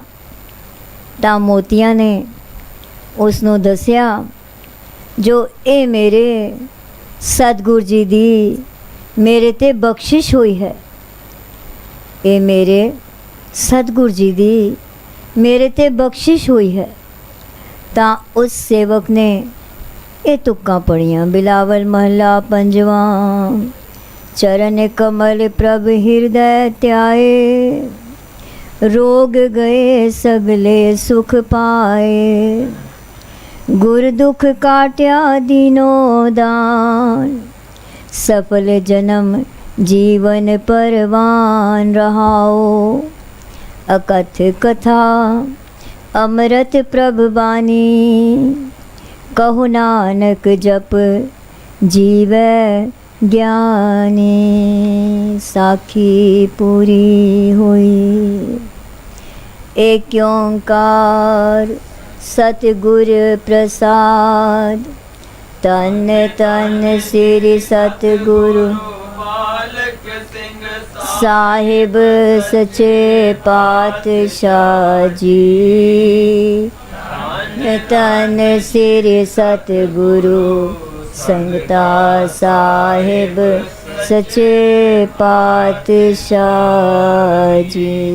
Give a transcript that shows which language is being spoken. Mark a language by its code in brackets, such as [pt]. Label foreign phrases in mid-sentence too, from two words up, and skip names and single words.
[pa] ਤਾਂ ਮੋਤੀਆਂ ਨੇ ਉਸਨੂੰ ਦੱਸਿਆ, ਜੋ ਇਹ ਮੇਰੇ ਸਤਿਗੁਰ ਜੀ ਦੀ ਮੇਰੇ ਤੇ ਬਖ਼ਸ਼ਿਸ਼ ਹੋਈ ਹੈ, ਇਹ ਮੇਰੇ ਸਤਿਗੁਰ ਜੀ ਦੀ ਮੇਰੇ ਤੇ ਬਖ਼ਸ਼ਿਸ਼ ਹੋਈ ਹੈ। ਤਾਂ ਉਸ ਸੇਵਕ ਨੇ ਇਹ ਤੁੱਕਾਂ ਪੜ੍ਹੀਆਂ, ਬਿਲਾਵਲ ਮਹਲਾ 5ਵਾਂ। ਚਰਣ ਕਮਲ ਪ੍ਰਭ ਹਿਰਦੈ ਧਿਆਏ, ਰੋਗ ਗਏ ਸਗਲੇ ਸੁਖ ਪਾਏ। ਗੁਰ ਦੁਖ ਕਾਟਿਆ ਦੀਨੋ ਦਾਨ, ਸਫਲ ਜਨਮ ਜੀਵਨ ਪਰਵਾਨ ਰਹਾਉ। ਅਕਥ ਕਥਾ ਅੰਮ੍ਰਿਤ ਪ੍ਰਭ ਬਾਨੀ, ਕਹੁ ਨਾਨਕ ਜਪਿ ਜੀਵੈ ਗਿਆਨੀ। ਸਾਖੀ ਪੂਰੀ ਹੋਈ। ਇੱਕ ਓਅੰਕਾਰ ਸਤਿਗੁਰ ਪ੍ਰਸਾਦਿ, ਧੰਨ ਧੰਨ ਸ੍ਰੀ ਸਤਿਗੁਰੂ बालक सिंह ਸਾਹਿਬ ਸੱਚੇ ਪਾਤਸ਼ਾਹ ਜੀ। ਧੰਨ ਸ੍ਰੀ ਸਤਿਗੁਰੂ ਸੰਗਤਾ ਸਾਹਿਬ ਸੱਚੇ ਪਾਤਸ਼ਾਹ ਜੀ।